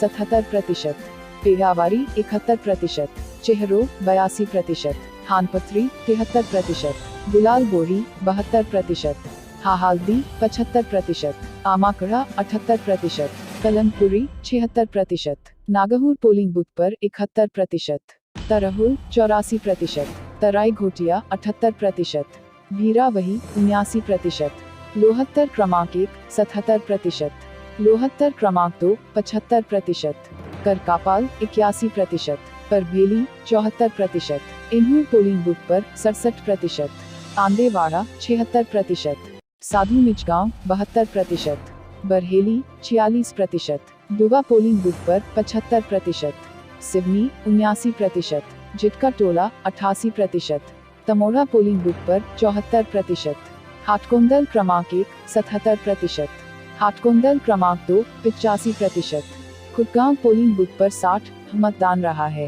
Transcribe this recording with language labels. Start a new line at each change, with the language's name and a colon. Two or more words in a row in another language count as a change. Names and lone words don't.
Hindi: 77%, पेरावारी 71%, चेहरो 82%, हानपथरी 73%, गुलाल बोरी 72%, हाहाल्दी 75%, आमाकड़ा 78%, कलमपुरी 76%, नागहुर
English: polling booth
Hindi: पर 71%, तरहुल 84%, तराई घोटिया 78%, भीरावही 79%, लोहत्तर क्रमांक 1 77%, लोहत्तर क्रमांक 2 75%, करकापाल 81%, परभेली 74%, इन्हू
English: polling booth
Hindi: पर 67%, आंदेवाड़ा 76%, साधु निचगांव 72%, बरहेली 46%, दुबा
English: polling booth
Hindi: पर 75%, सिवनी 79%, जिटका टोला 88%, तमोड़ा
English: polling booth
Hindi: पर 74%, हाटकोंदल क्रमांक 1 77%, हाटकोंदल क्रमांक 2 85%, खुदगांव
English: polling booth
Hindi: पर 60 मतदान रहा है।